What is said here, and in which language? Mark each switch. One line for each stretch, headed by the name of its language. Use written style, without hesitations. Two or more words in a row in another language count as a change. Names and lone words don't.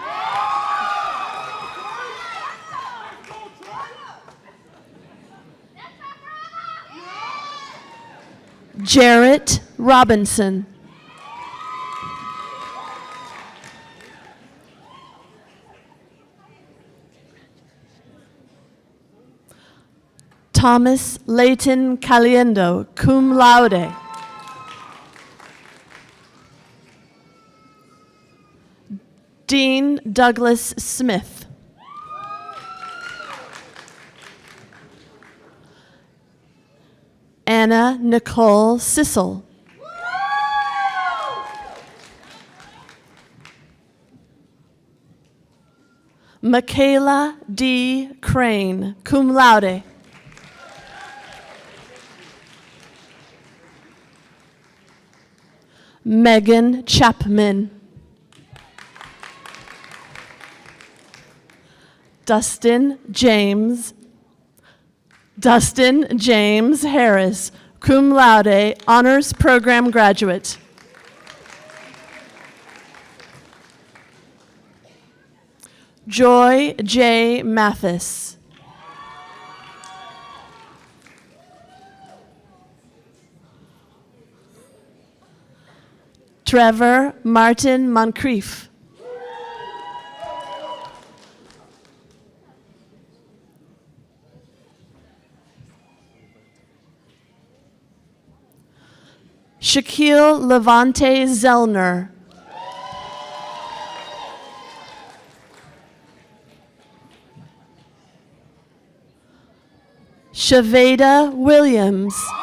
English: Jarrett Robinson. Thomas Layton Caliendo,
Latin: cum laude.
English: Dean Douglas Smith. Anna Nicole Sissel. Michaela D. Crane,
Latin: cum laude.
English: Megan Chapman. Dustin James Harris,
Latin: cum laude,
English: honors program graduate. Joy J. Mathis. Trevor Martin Moncrief. Shaquille Levante Zellner. Shaveda Williams.